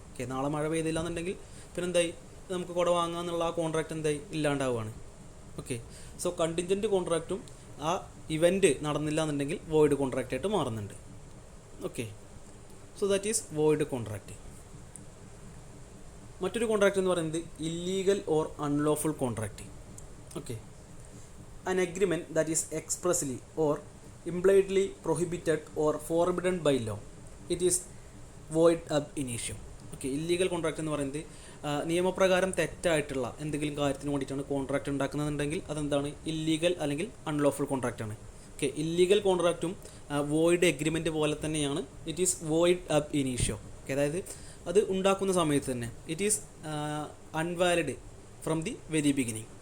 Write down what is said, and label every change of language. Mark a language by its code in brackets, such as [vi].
[ml] Okay, നാളെ മഴ പെയ്തില്ല എന്നുണ്ടെങ്കിൽ പിന്നെ എന്തായി, നമുക്ക് കുട വാങ്ങുക എന്നുള്ള ആ കോൺട്രാക്റ്റ് എന്തായി, ഇല്ലാണ്ടാവുകയാണ്. ഓക്കെ, സോ കണ്ടിൻജൻറ്റ് കോൺട്രാക്റ്റും ആ ഇവൻറ്റ് നടന്നില്ല എന്നുണ്ടെങ്കിൽ വോയിഡ് കോൺട്രാക്റ്റായിട്ട് മാറുന്നുണ്ട്. [en] Okay, so that is void contract. [ml] മറ്റൊരു കോൺട്രാക്റ്റ് എന്ന് പറയുന്നത് illegal or unlawful contract. [en] Okay, an agreement that is expressly or impliedly prohibited or forbidden by law, it is void ab initio. [ml] Okay, illegal contract എന്ന് പറയുന്നത് നിയമപ്രകാരം തെറ്റായിട്ടുള്ള എന്തെങ്കിലും കാര്യത്തിന് വേണ്ടിയിട്ടാണ് കോൺട്രാക്റ്റ് ഉണ്ടാക്കുന്നതെന്നുണ്ടെങ്കിൽ അതെന്താണ്, ഇല്ലീഗൽ അല്ലെങ്കിൽ unlawful കോൺട്രാക്റ്റാണ്. Okay, illegal കോൺട്രാക്റ്റും void agreement പോലെ തന്നെയാണ്, [en] It is void ab initio. [ml] Okay, അതായത് അത് ഉണ്ടാക്കുന്ന സമയത്ത് തന്നെ [en] It is unvalid from the very beginning.